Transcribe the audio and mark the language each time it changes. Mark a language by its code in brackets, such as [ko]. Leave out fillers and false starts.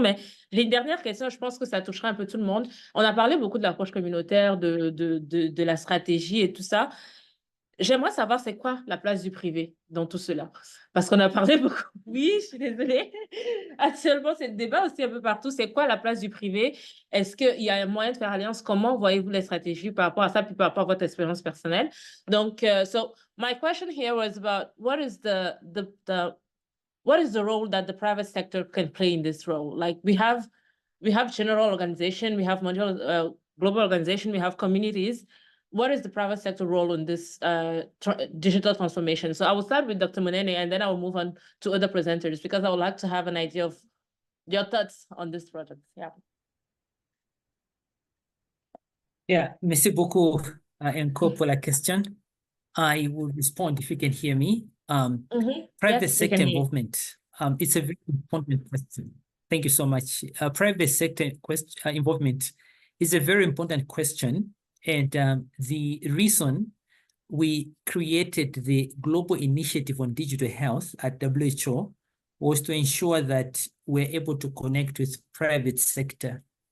[fr] Mais j'ai une dernière question, je pense que ça touchera un peu tout le monde. On a parlé beaucoup de l'approche communautaire, de la stratégie et tout ça. J'aimerais savoir c'est quoi la place du privé dans tout cela. Parce qu'on a parlé beaucoup. Oui, je suis désolée. Actuellement, c'est le débat aussi un peu partout. C'est quoi la place du privé? Est-ce qu'il y a un moyen de faire alliance? Comment voyez-vous les stratégies par rapport à ça, puis par rapport à votre expérience personnelle? [en] Donc, so my question here was about what is the role that the private sector can play in this role? Like we have general organization, we have global organization, we have communities. What is the private sector role in this digital transformation? So I will start with Dr. Munene, and then I will move on to other presenters because I would like to have an idea of your thoughts on this project. Yeah. [fr] Yeah, merci beaucoup, Enko, pour la question. [en] I will respond if you can hear me. Private Yes, sector involvement. It's a very important question. Thank you so much. Private sector involvement is a very important question. And the reason we created the Global Initiative on Digital Health at WHO was to ensure that we're able to connect with private sector.